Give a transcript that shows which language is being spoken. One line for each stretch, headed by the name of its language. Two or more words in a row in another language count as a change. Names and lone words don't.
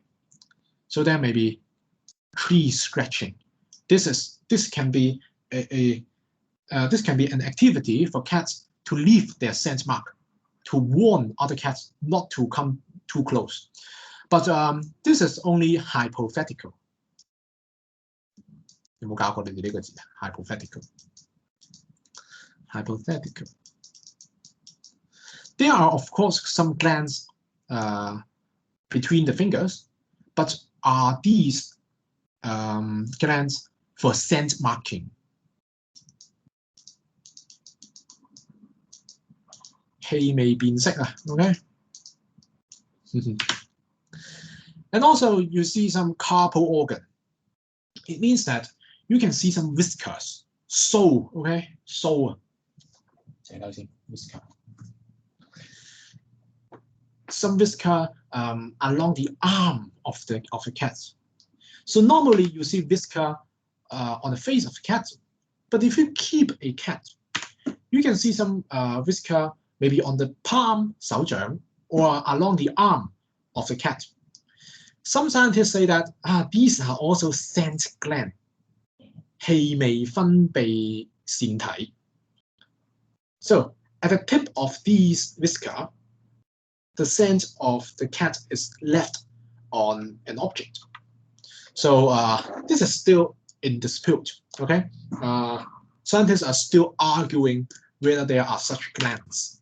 English: So there may be tree scratching. This can be an activity for cats to leave their scent mark, to warn other cats not to come too close. But this is only hypothetical.
Cantonese: 有冇教過你哋呢個字啊 ？Hypothetical.
English: Hypothetical. There are, of course, some glands between the fingers, but are these glands for scent marking?
Cantonese: 氣味辨識啊
English: ，OK 。And also, you see some carpal organ. It means that you can see some whiskers, sole, okay, sole. Whisker. Some whisker along the arm of the cat. So normally you see whisker on the face of the cat, but if you keep a cat, you can see some whisker maybe on the palm,
Cantonese: 手掌,
English: or along the arm of the cat. Some scientists say that these are also scent glands,
Cantonese: 氣味分泌腺體.
English: So at the tip of these whisker, the scent of the cat is left on an object. So this is still in dispute. Okay, scientists are still arguing whether there are such glands.